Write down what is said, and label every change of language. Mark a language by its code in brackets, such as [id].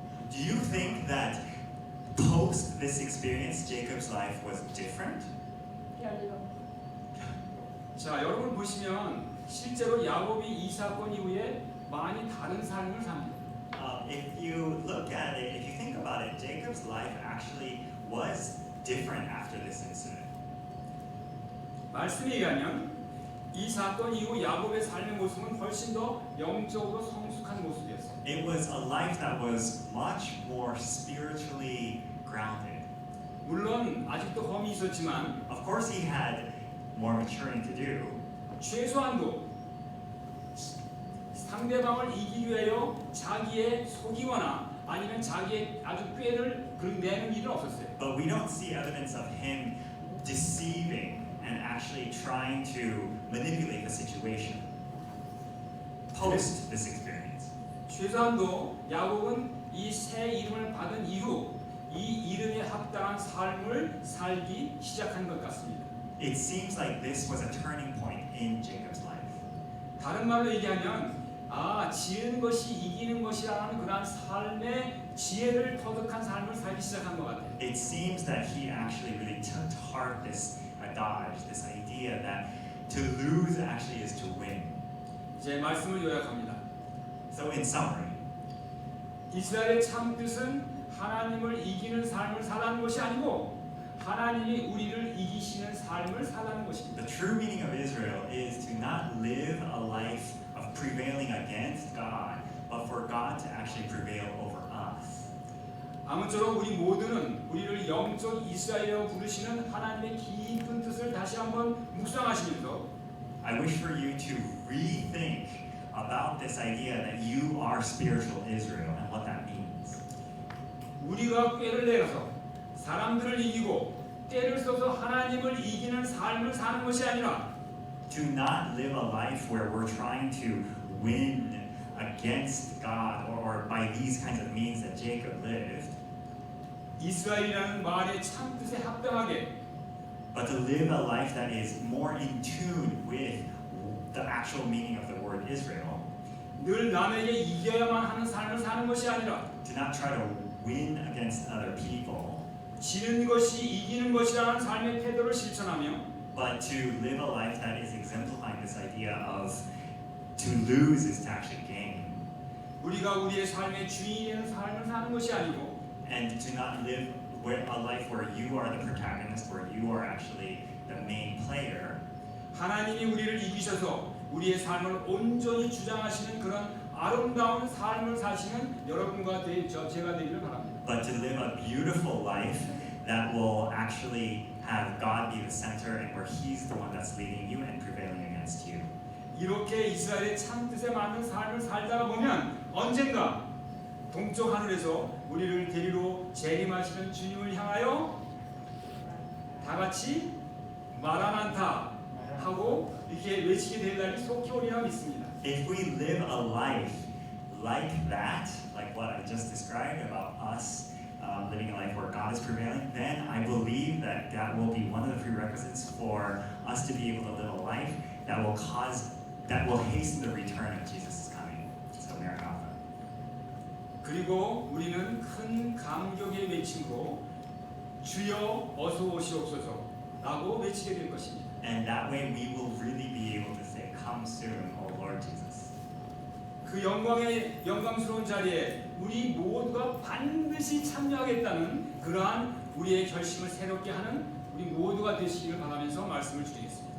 [en] Do you think that post this experience, Jacob's life was different? [ko] 자, 여러분 보시면 실제로 야곱이 이 사건 이후에 많이 다른 삶을 삽니다. [en] If you look at it, if you think about it, Jacob's life actually was different after this incident. [ko] 말씀에 의하면 이 사건 이후 야곱의 삶의 모습은 훨씬 더 영적으로 성숙한 모습이었어요. [en] It was a life that was much more spiritually grounded. [ko] 물론 아직도 험이 있었지만 [en] Of course, he had more maturing to do, [ko] 최소한도 상대방을 이기기 위하여 자기의 속이거나 아니면 자기의 아주 꾀를 내는 일은 없었어요. [en] but we don't see evidence of him deceiving and actually trying to manipulate the situation post this experience. [ko] 최소한도 야곱은 이 새 이름을 받은 이후 이 이름에 합당한 삶을 살기 시작한 것 같습니다. [en] It seems like this was a turning point in Jacob's life. [ko] 다른 말로 얘기하면 지은 것이 이기는 것이라는 그러한 삶의 지혜를 터득한 삶을 살기 시작한 것 같아요. [en] It seems that he actually really took to heart this adage, this idea that to lose actually is to win. [ko] 이제 말씀을 요약합니다. [en] So in summary, [ko] 이스라엘의 참 뜻은 하나님을 이기는 삶을 살라는 것이 아니고 하나님이 우리를 이기시는 삶을 살라는 것입니다. [en] the true meaning of Israel is to not live a life of prevailing against God, but for God to actually prevail over us. [ko] 아무쪼록 우리 모두는 우리를 영적 이스라엘이라고 부르시는 하나님의 깊은 뜻을 다시 한번 묵상하시면서 [en] I wish for you to rethink about this idea that you are spiritual Israel and what that means. [ko] 우리가 꾀를 내서 사람들을 이기고 때를 써서 하나님을 이기는 삶을 사는 것이 아니라 [en] To not live a life where we're trying to win against God or by these kinds of means that Jacob lived, [ko] 이스라엘이라는 말의 참 뜻에 합당하게 [en] but to live a life that is more in tune with the actual meaning of the word Israel. [ko] 늘 남에게 이겨야만 하는 삶을 사는 것이 아니라 [en] To not try to win against other people, [ko] 지는 것이 이기는 것이라는 삶의 태도를 실천하며 [en] but to live a life that is exemplifying this idea of to lose is to actually gain. [ko] 우리가 우리의 삶의 주인이 되는 삶을 사는 것이 아니고 [en] And to not live a life where you are the protagonist, where you are actually the main player, [ko] 하나님이 우리를 이기셔서 우리의 삶을 온전히 주장하시는 그런 아름다운 삶을 사시는 여러분과 제가 되기를 바랍니다. [en] but to live a beautiful life that will actually have God be the center and where He's the one that's leading you and prevailing against you. [ko] 이렇게 이스라엘의 참 뜻에 맞는 삶을 살다가 보면 언젠가 동쪽 하늘에서 우리를 데리러 재림하시는 주님을 향하여 다 같이 마라난타 하고 이렇게 외치게 될 날이 속히 오리라 믿습니다. [en] If we live a life like that, like what I just described about us living a life where God is prevailing, then I believe that that will be one of the prerequisites for us to be able to live a life that will hasten the return of Jesus' coming. So Maranatha. [ko] 그리고 우리는 큰 감격의 외침으로 주여 어서 오시옵소서라고 외치게 될 것입니다. [en] And that way we will really be able to say, "Come soon, O Lord Jesus." [ko] 그 영광스러운 자리에 우리 모두가 반드시 참여하겠다는 그러한 우리의 결심을 새롭게 하는 우리 모두가 되시기를 바라면서 말씀을 드리겠습니다.